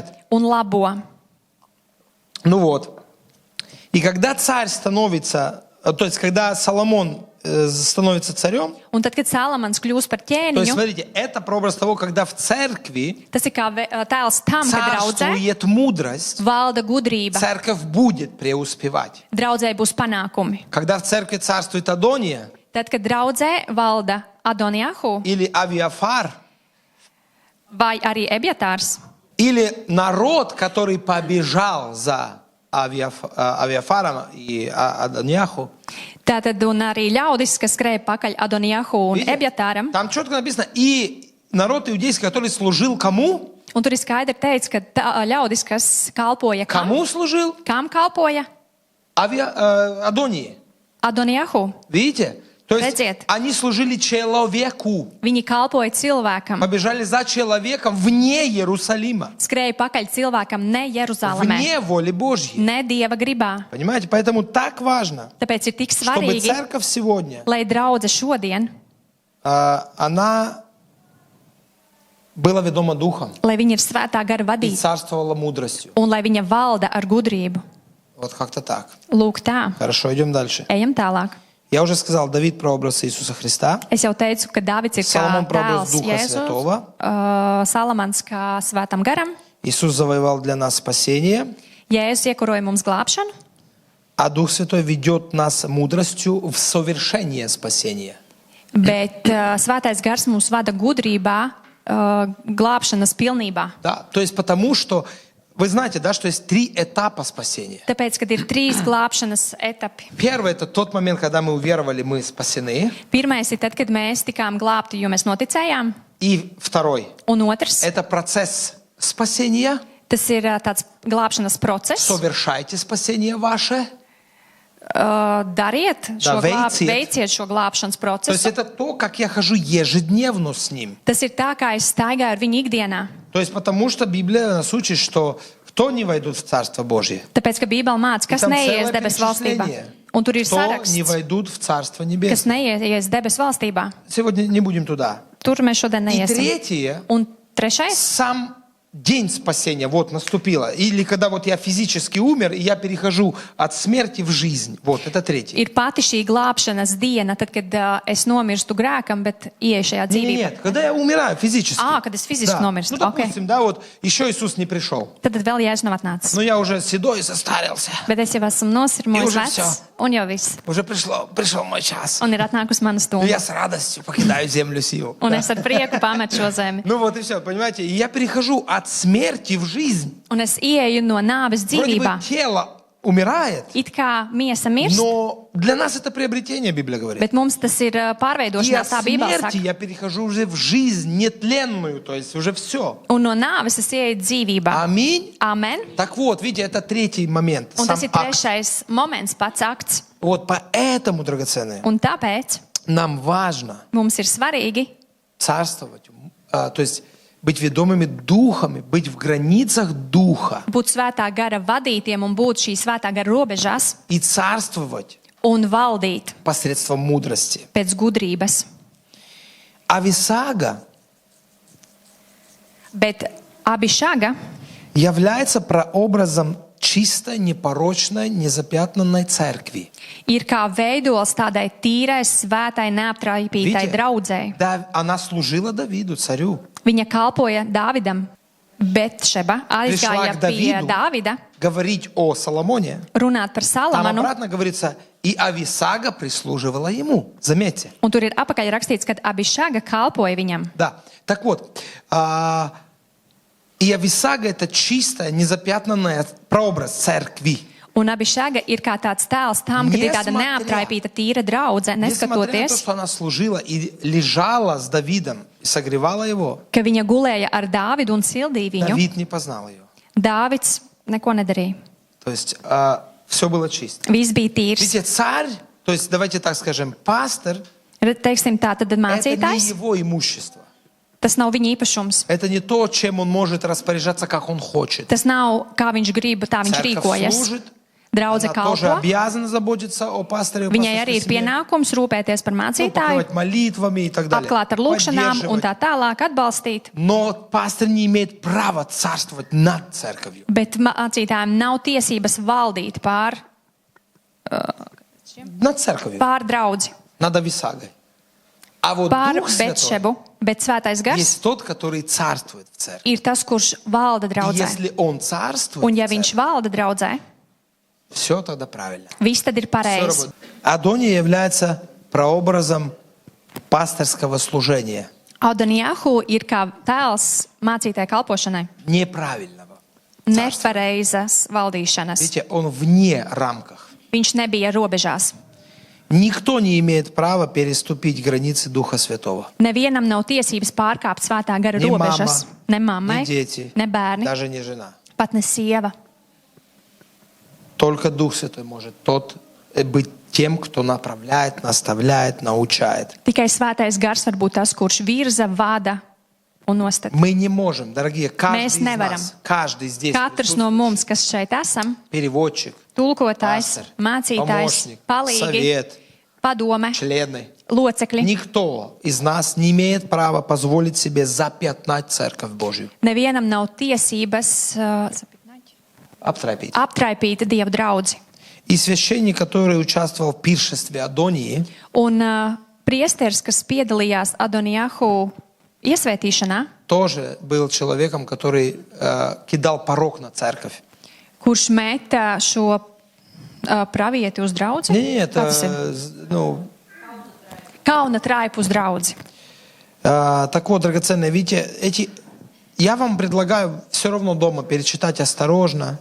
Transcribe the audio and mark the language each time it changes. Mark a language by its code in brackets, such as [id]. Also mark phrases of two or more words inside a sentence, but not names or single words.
[lv] un labo. [ru] Ну вот. И когда царь становится, то есть когда Соломон становится царем, [lv] Un tad, kad Salamans kļūst par [ru] то есть, [lv] ķēniņu, [ru] смотрите, это прообраз того, когда в церкви [lv] tas ir kā tēls tam, ka draudzē [ru] царствует мудрость, [lv] valda gudrība, [ru] церковь будет преуспевать. [lv] draudzē būs panākumi. [ru] Когда в церкви царствует Адония [lv] Tad, kad draudzē valda Adonijahu [ru] или Авиафар, [lv] vai arī Ebjatārs, [ru] или народ, который побежал за Авиафаром и Адонияху, [lv] tātad un arī ļaudis, kas skrēja pakaļ Adonijahu un [ru] видите, [lv] Ebjatāram, [ru] там четко написано, и народ иудейский, который служил кому? [lv] un tur ir skaidri teikts, ka ļaudis, kas kalpoja [ru] Кому служил? [lv] kam kalpoja? [ru] Адонии. [lv] Adonijahu. [ru] Видите? То есть [lv] Redziet. [ru] они служили человеку. [lv] Viņi kalpoja cilvēkam, [ru] Побежали за человеком вне Иерусалима. [lv] skrēja pakaļ cilvēkam ne Jeruzalemē, [ru] Вне воли Божьей. [lv] ne Dieva gribā. [ru] Понимаете? Поэтому так важно, [lv] Tāpēc ir tik [ru] чтобы [lv] svarīgi, [ru] церковь сегодня, [lv] lai draudze šodien, [ru] она была ведома Духом [lv] lai viņa ir svētā gara [ru] и [lv] vadīta [ru] царствовала мудростью. [lv] un lai viņa valda ar gudrību. [ru] Вот как-то так. [lv] Lūk tā, [ru] Хорошо, идем дальше. [lv] ejam tālāk. [ru] Я уже сказал, Давид прообраз Иисуса Христа. [lv] Es jau teicu, ka Dāvids ir kā [ru] Соломон прообраз [lv] tēls [ru] Duha [lv] Jēzus, [ru] Svētova. [lv] Salamans kā svētam garam. [ru] Иисус завоевал для нас спасение. [lv] Jēzus iekuroja mums glābšanu, [ru] а Дух Святой ведет нас мудростью в совершение спасения. [lv] bet Svētais Gars mūs vada gudrībā, glābšanas pilnībā. [ru] Да, то есть потому, что вы знаете, да, что есть 3 этапа спасения. [lv] Tāpēc, kad ir 3 glābšanas etapi. [ru] Первый — это тот момент, когда мы уверовали, мы спасены. [lv] Pirmais ir tad, kad mēs tikām glābti, jo mēs noticējām. [ru] И второй [lv] Un otrs, — [ru] это процесс спасения. [lv] tas ir tāds glābšanas process. [ru] Совершайте спасение ваше. [lv] Dariet šo, veiciet. veiciet šo glābšanas [ru] То есть [lv] procesu. [ru] это то, как я hожу ежедневно с ним. [lv] Tas ir tā, kā es staigāju ar viņu ikdienā. [ru] То есть потому что Библия нас учит, что кто не войдут в Царство Божие, [lv] Tāpēc, ka Bībele māca, kas Tam neies celē debesu valstībā. [ru] перечисление. [lv] Un tur ir [ru] кто не [lv] saraksts, [ru] войдут в Царство [lv] kas [ru] Небесное. [lv] neies debesu valstībā. [ru] Сегодня не будем туда. [lv] Tur mēs šodien [ru] И [lv] neiesim. [ru] третье, [lv] Un trešais, [ru] сам день спасения вот наступило. Или когда вот я физически умер, и я перехожу от смерти в жизнь. Вот, это третье. [lv] ir pati šī glābšanas diena, tad, kad es nomirstu grēkam, bet ieeju šajā dzīvībā. [ru] Нет, когда я умираю физически. [lv] Kad es fiziski [ru] Да. [lv] nomirstu. [ru] Ну, допустим, да, вот еще Иисус не пришел. [lv] Tad vēl Jēzus nav atnācis. [ru] Но я уже седой, состарился. [lv] Bet es jau esmu nosirmojis Jūs vecs, jau. un jau viss. [ru] Уже пришел мой час. [lv] Un ir atnākusi mana [ru] Но [lv] stunda. [ru] я с радостью покидаю землю сию. [lv] Un es ar prieku pametu šo zemi. [ru] Ну вот и все, понимаете? И я перехожу от смерти в жизнь. [lv] Un es ieeju no nāves [ru] Вроде бы [lv] dzīvībā. [ru] тело умирает, [lv] It kā miesa mirst, [ru] но для нас это приобретение, Библия говорит. [lv] bet mums tas ir [ru] И [lv] pārveidošanās, [ru] от [lv] tā Bībele [ru] смерти [lv] saka. [ru] я перехожу уже в жизнь нетленную, то есть уже все. [lv] Un no nāves es ieeju dzīvībā. [ru] Аминь. [lv] Amen. [ru] Так вот, видите, это третий момент. [lv] Un [ru] Сам [lv] tas ir [ru] акт. [lv] trešais moments, pats akts. [ru] Вот поэтому, драгоценные, [lv] Un tāpēc [ru] нам важно [lv] mums ir svarīgi [ru] царствовать, то есть быть ведомыми духами, быть в границах духа [lv] būt svētā gara vadītiem un būt šī svētā gara robežās [ru] и царствовать [lv] un valdīt [ru] посредством мудрости. [lv] pēc gudrības. [ru] Ависага [lv] Bet Abišaga [ru] является прообразом чистой, непорочной, незапятнанной церкви. [lv] ir kā veidols tādai tīrai, svētai, neaptraipītai [ru] Видите, [lv] draudzēji. [ru] она служила Давиду, царю. [lv] Viņa kalpoja Dāvidam, bet Šeba [ru] Пришла [lv] aizgāja [ru] к [lv] pie [ru] Давиду [lv] Dāvida [ru] говорить о Соломоне. [lv] runāt par [ru] Там [lv] Salamanu. [ru] обратно говорится, и Ависага прислуживала ему. Заметьте. [lv] Un tur ir apakaļ rakstīts, ka Abišaga kalpoja viņam. [ru] Да. Так вот, и Ависага — это чистая, незапятнанная прообраз церкви. [lv] Un Abišaga ir kā tāds tēls tam, kad ir tāda [ru] Nesmatrя- [lv] neaptraipīta tīra draudze, [ru] Несмотря на то, [lv] neskatoties, [ru] что она служила и лежала с Давидом, и согревала его, [lv] ka viņa gulēja ar Dāvidu un sildīja viņu. [ru] Давид не познал ее. [lv] Dāvids neko nedarīja. [ru] То есть все было чисто. [lv] Viss bija tīrs. [ru] Видите, царь, то есть давайте так скажем, пастор, [lv] Teiksim tā, tad [ru] это не [lv] mācītājs, [ru] его имущество. [lv] tas nav viņa īpašums. [ru] Это не то, чем он может распоряжаться, как он хочет. [lv] Tas nav, kā viņš grib, tā viņš [ru] Церковь [lv] rīkojas. [ru] служит, [lv] Draudze [ru] она тоже [lv] kalpo. [ru] обязана заботиться о пасторе, о [lv] Viņai arī [ru] пасторской [lv] ir [ru] семье. [lv] pienākums rūpēties par [ru] Ну, [lv] mācītāju, [ru] покрывать молитвами и так далее. [lv] apklāt ar lūkšanām un [ru] Поддерживать. [lv] tā tālāk atbalstīt. [ru] Но пастор не имеет права царствовать над церковью. [lv] Bet mācītājiem nav tiesības valdīt [ru] Над церковью. [lv] pār draudzi, [ru] Над Ависагой. А вот [lv] pār [ru] Дух Святой [lv] Betšebu. Bet svētais gars [ru] есть тот, который царствует в церкви. [lv] ir tas, kurš valda [ru] И [lv] draudzē. [ru] если он царствует [lv] Un ja [ru] в [lv] viņš [ru] церкви, [lv] valda draudzē, [ru] все тогда правильно. [lv] viss tad ir [ru] Всё [lv] pareizi. [ru] работает. Адония является прообразом пасторского служения. [lv] Adonijahu ir kā tēls mācītāja kalpošanai. [ru] Неправильного. [lv] Nepareizas valdīšanas. [ru] Видите, он вне рамках. [lv] Viņš nebija robežās. [ru] Никто не имеет права переступить границы Духа Святого. [lv] Nevienam nav tiesības pārkāpt svētā gara [ru] Ни мама, [lv] robežas. Ne mammai, [ru] ни дети, [lv] ne bērni, [ru] даже не жена. [lv] pat ne sieva. [ru] Только Дух Святой может быть тем, кто направляет, наставляет, научает. [lv] Tikai svētais gars var būt tas, kurš virza, vada un nostāda. [ru] Мы не можем, дорогие, каждый [lv] Mēs [ru] из [lv] nevaram. [ru] нас, каждый здесь [lv] Katrs no mums, kas šeit esam, [ru] переводчик, [lv] tulkotājs, [ru] пастор, [lv] mācītājs, [ru] помощник, [lv] palīgi, [ru] совет, [lv] padome, [ru] члены. [lv] locekļi. [ru] Никто из нас не имеет права позволить себе запятнать Церковь Божью. [lv] Nevienam nav tiesības [ru] Обтрапить. [lv] aptraipīt Dieva draudzi. [ru] И священник, который участвовал в пиршестве Адонии, [lv] Un priesteris, kas piedalījās Adonijahu iesvētīšanā, [ru] тоже был человеком, который кидал порок на церковь. [lv] kurš meta šo pravieti uz draudzi? [ru] Не, [lv] Kā tas ir? [ru] это, ну, [lv] Kauna traipu uz draudzi. [ru] так вот, драгоценные, видите, я вам предлагаю все равно дома перечитать осторожно,